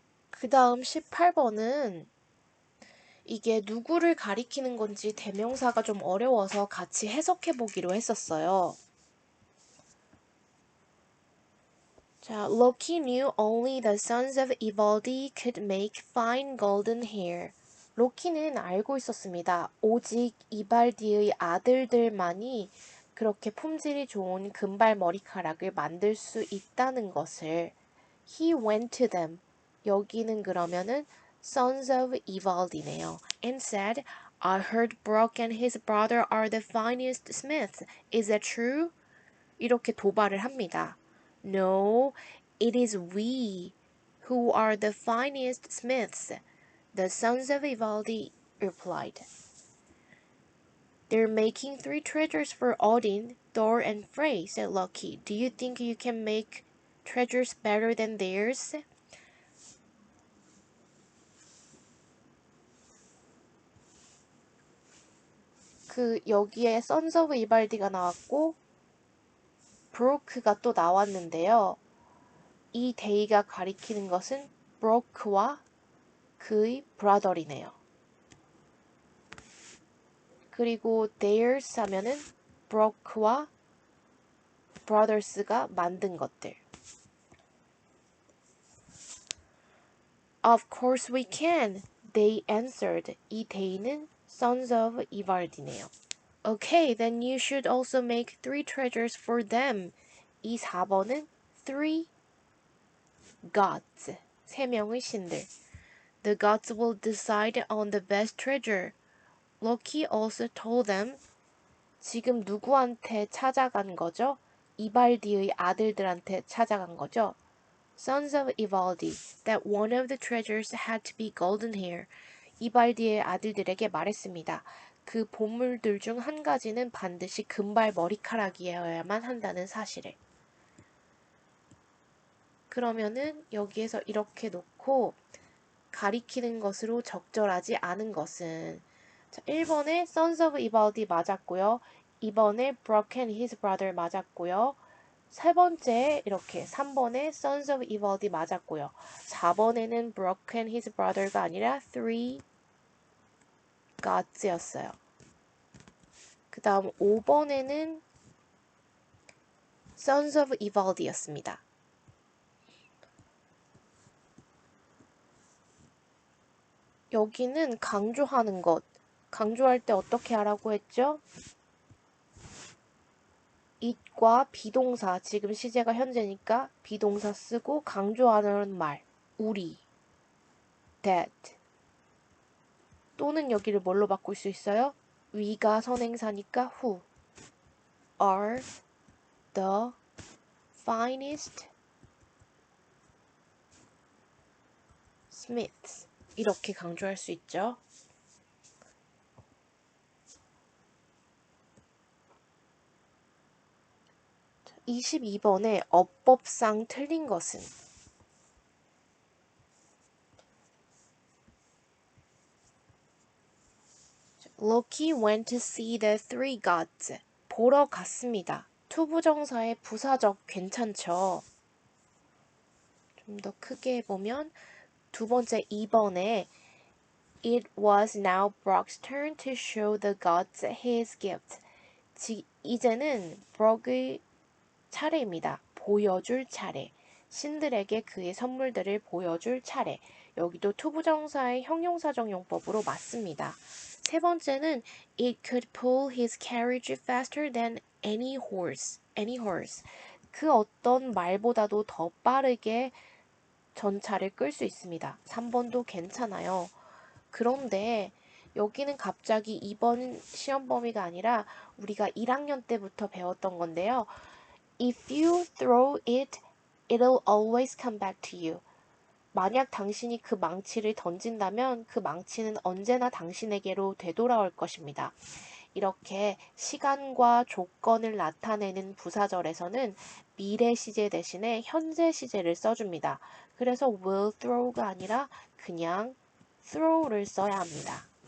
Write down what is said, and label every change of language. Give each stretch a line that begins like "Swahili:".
Korean: 그 다음 18번은 이게 누구를 가리키는 건지 대명사가 좀 어려워서 같이 해석해 보기로 했었어요.
English: 자, Loki knew only the sons of Ivaldi could make fine golden hair.
Korean: 로키는 알고 있었습니다. 오직 이발디의 아들들만이 그렇게 품질이 좋은 금발 머리카락을 만들 수 있다는 것을.
English: He went to them.
Korean: 여기는 그러면은
English: sons of Ivaldi네요. And said, I heard Brock and his brother are the finest smiths. Is that true?
Korean: 이렇게 도발을 합니다.
English: No, it is we who are the finest smiths, the sons of Ivaldi replied. They're making 3 treasures for Odin, Thor, and Frey, said Loki. Do you think you can make treasures better than theirs?
Korean: 여기에 Sons of Ivaldi가 나왔고 브로크가 또 나왔는데요. 이 데이가 가리키는 것은 브로크와 그의 브라더이네요. 그리고 theirs 하면은 브로크와 brothers가 만든 것들.
English: Of course we can, they answered.
Korean: 이 they는 sons of Ivaldi네요.
English: Okay, then you should also make 3 treasures for them.
Korean: 이 4번은 3 gods, 3명의 신들.
English: The gods will decide on the best treasure. Loki also told them.
Korean: 지금 누구한테 찾아간 거죠? 이발디의 아들들한테 찾아간 거죠?
English: Sons of Ivaldi, that one of the treasures had to be golden hair.
Korean: 이발디의 아들들에게 말했습니다. 그 보물들 중 한 가지는 반드시 금발 머리카락이어야만 한다는 사실을. 그러면은 여기에서 이렇게 놓고 가리키는 것으로 적절하지 않은 것은 자, 1번에 Sons of Ivaldi 맞았고요. 2번에 Brock and his brother 맞았고요. 세 번째 이렇게 3번에 Sons of Ivaldi 맞았고요. 4번에는 Brock and his brother가 아니라 3 gods였어요. 그 다음 5번에는 Sons of Ivaldi였습니다. 여기는 강조하는 것. 강조할 때 어떻게 하라고 했죠? it과 비동사, 지금 시제가 현재니까 비동사 쓰고 강조하는 말, 우리, that. 또는 여기를 뭘로 바꿀 수 있어요? we가 선행사니까
English: who are the finest smiths.
Korean: 이렇게 강조할 수 있죠. 22번에 어법상 틀린 것은
English: Loki went to see the 3 gods.
Korean: 보러 갔습니다. 투부정사의 부사적 괜찮죠? 좀 더 크게 보면 두 번째 2번에
English: It was now Brock's turn to show the gods his gift.
Korean: 이제는 브록의 차례입니다. 보여줄 차례. 신들에게 그의 선물들을 보여줄 차례. 여기도 투부정사의 형용사적 용법으로 맞습니다. 세 번째는
English: It could pull his carriage faster than any horse.
Korean: 그 어떤 말보다도 더 빠르게 전차를 끌 수 있습니다. 3번도 괜찮아요. 그런데 여기는 갑자기 이번 시험 범위가 아니라 우리가 1학년 때부터 배웠던 건데요.
English: If you throw it, it'll always come back to you.
Korean: 만약 당신이 그 망치를 던진다면 그 망치는 언제나 당신에게로 되돌아올 것입니다. 이렇게 시간과 조건을 나타내는 부사절에서는 미래 시제 대신에 현재 시제를 써줍니다. 그래서 will throw가 아니라 그냥 throw를 써야 합니다.